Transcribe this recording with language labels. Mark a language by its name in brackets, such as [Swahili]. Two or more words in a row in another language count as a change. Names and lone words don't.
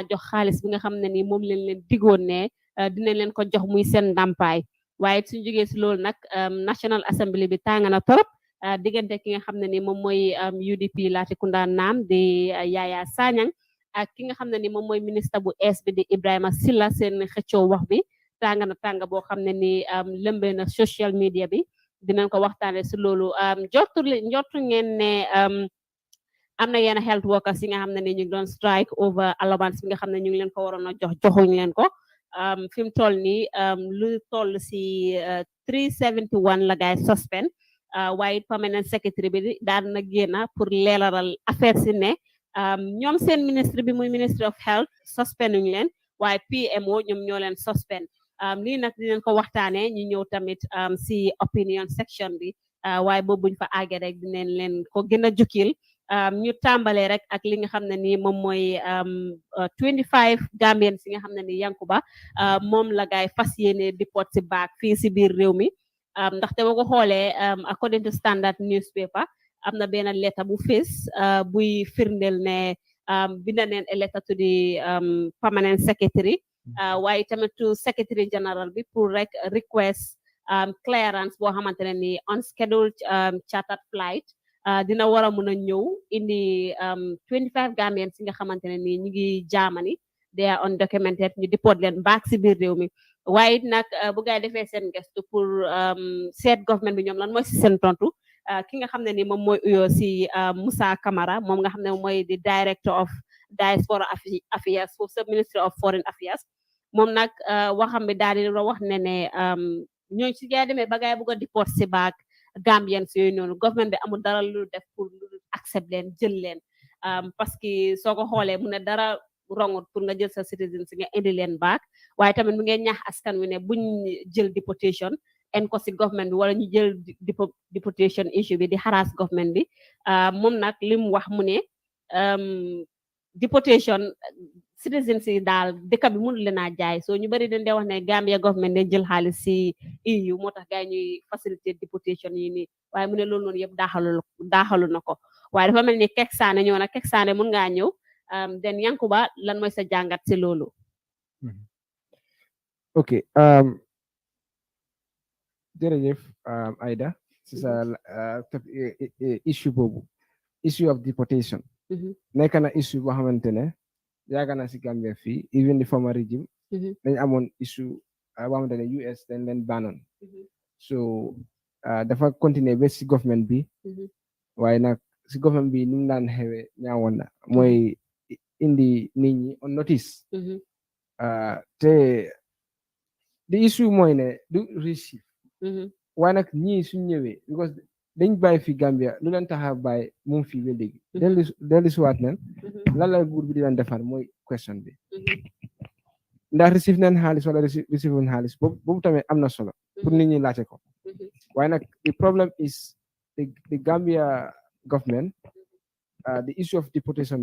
[Wolof] jox xaalis bi nga xam ne ni moom leen digoon ne dinañ leen ko jox muy seen ndàmpaay waaye suñ jógee si loolu nag [English] National Assembly [Wolof] bi tàng na torop diggante ki nga xam ne ni moom mooy UDP Latrikunda Nam di Yaya Sanyang ak ki nga xam ne ni moom mooy ministre bu ees bi di Ibrahima Silla seen xëccoo wax bi tàng na tàng boo xam ne ni lëmbee na [English] social media [Wolof] bi dinañ ko waxtaane si loolu njortu ngeen ne am na yenn [English] health workers [Wolof] yi nga xam ne ni ñu ngi doon [English] strike over allowance [Wolof] bi nga xam ne ñu ngi leen ko waroon a jox joxuñ leen ko fi mu toll nii lu toll si 371 la gaay suspend waaye [English] permanent secretary [Wolof] bi daan na génn pour leeraral affaire si ne ñoom seen ministre bi muy [English] ministry of health [Wolof] suspend uñu leen waaye PMO ñoom ñoo leen suspend lii nag dinañ ko waxtaanee ñu ñëw tamit si [English] opinion section [Wolof] bi waaye boobu buñ fa àggee rek dinañ leen ko gën a jukkil ñu tàmbalee rek ak li nga xam ne ni moom mooy 25 Gambians yi nga xam ne ni Yankuba moom la gaay fas yéene deport si baak fii si biir réew mi ndaxte boo ko xoolee [English] according to Standard newspaper [Wolof] am na benn lettre bu fees buy firndeel ne binda neen [English] a letter to the permanent secretary [Wolof] waaye tamit [English] to secretary general [Wolof] bi pour rek [English] request clearance [Wolof] boo xamante ne ni [English] unscheduled chartered flight [Wolof] dina war a mun a ñëw indi 25 Gambians yi nga xamante ne ni ñu ngi Germany [English] they are undocumented [Wolof] ñu deport leen back si biir réew mi waaye nag bu gaay defee seen gestu pour seet government bi ñoom lan mooy si seen tontu ki nga xam ne ni moom mooy uyoo si Musa Camara moom nga xam ne mooy di [English] director of diaspora affairs [Wolof] foofu sa [English] ministry of foreign affairs [Wolof] moom nag waxam bi daal di wax ne ne ñooñu si gaay demee ba gaay bugg a deport si baak Gambians yooyu noonu government bi amul dara lu def pour lu accept leen jël leen parce que soo ko xoolee mu ne dara wrongut pour nga jël sa citizen si nga indi leen baak waaye tamit mu ngeen ñaax askan wi ne buñ jël deportation en ko si government bi wala ñu jël [English] deportation issue [Wolof] bi di harass government bi moom nag li mu wax mu ne [English] deportation citizens [Wolof] yi daal dëkk bi mënul leen a jaay soo ñu bari dañ dee wax ne [English] Gambia government [Wolof] dañ jël xaalis si EU moo tax gars yi ñuy faciliter deportation yi nii waaye mu ne loolu noonu yëpp daaxalu na ko waaye dafa mel ni Kek Sané ñëw na Kek Sané mun ngaa ñëw den Yankuba lan mooy sa jàngat si loolu ok jërëjëf Aida si sa issue boobu [English] issue of deportation [Wolof] nekk na issue boo xamante ne yàgg na si Gambia fii [English] even the former regime [Wolof] dañ amoon issue boo xamante ne US dañ leen banoon so dafa continuer ba si government bi waaye nag si government bi ni mu daan xewee ñaawoon na mooy indi nit ñi [English] on notice [Wolof] te [English] the issue [Wolof] mooy ne du receive waaye nag ñii suñ ñëwee because dañ bàyyi fi Gambia lu leen tax a bàyyi moom fii ba léegi dellu siwaat nen lan la nguur bi di leen defar mooy question bi ndax receive neen xaalis wala receive wuñ xaalis boobu tamit am na solo pour nit ñi laajte ko waaye nag [English] the problem is the Gambia government the issue of deportation